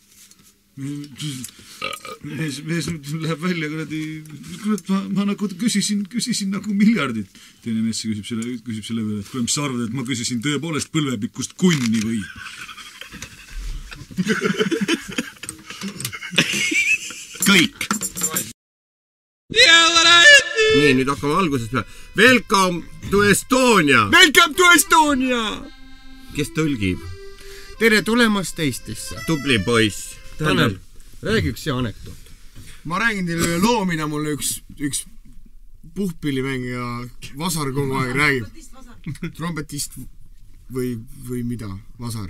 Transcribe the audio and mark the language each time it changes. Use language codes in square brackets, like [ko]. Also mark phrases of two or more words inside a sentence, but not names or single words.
[et] Mees läheb välja kredi, ma nagu küsisin nagu miljardit. Teine mees küsib selle peale, et kui sa arvad, et ma küsisin tõepoolest põlvepikkust kunni või? kõik. Nii, nüüd hakkame algusest peale. [en] Welcome to Estonia. Welcome to Estonia! [et] Kes tõlgib? Tere tulemast Eestisse. Tubli poiss. Tanel, räägi üks hea anekdoot. Ma räägin teile üle loo, mida mulle üks puhkpillimängija Vasar kogu aeg räägib. Trompetist või mida? Vasar?